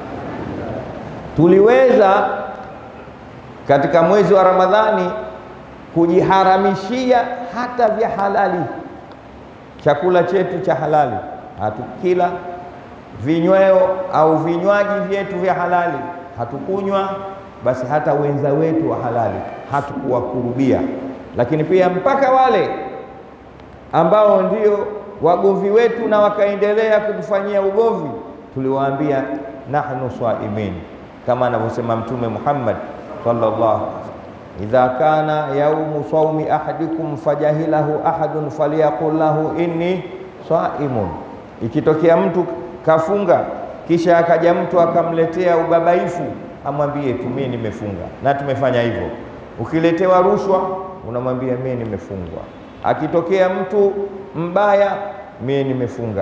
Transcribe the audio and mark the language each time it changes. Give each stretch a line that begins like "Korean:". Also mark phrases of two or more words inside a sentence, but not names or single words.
Swahili: Tuliweza katika mwezi wa Ramadhani kujiharamishia hata vya halali, chakula chetu cha halali hatukila, vinyweo au vinywaji vyetu vya halali hatukunywa, basi hata wenza wetu wa halali hatukuwakurubia. Lakini pia mpaka wale ambao ndio wagovi wetu na wakaendelea kutufanyia ugovi, tuliwaambia
Arabic: نحن صائمون,
Swahili: kama anavyosema Mtume Muhammad
Arabic: صلى الله عليه وسلم, إذا كان يوم صوم أحدكم فجهله أحد فليقل له إني صائم.
Swahili: Ikitokea mtu kafunga kisha akaja mtu akamletea ubabaifu, amwambie tu mimi nimefunga, na tumefanya hivyo. Ukiletewa rushwa unamwambia mimi nimefungwa. Akitokea mtu mbaya, mimi nimefunga.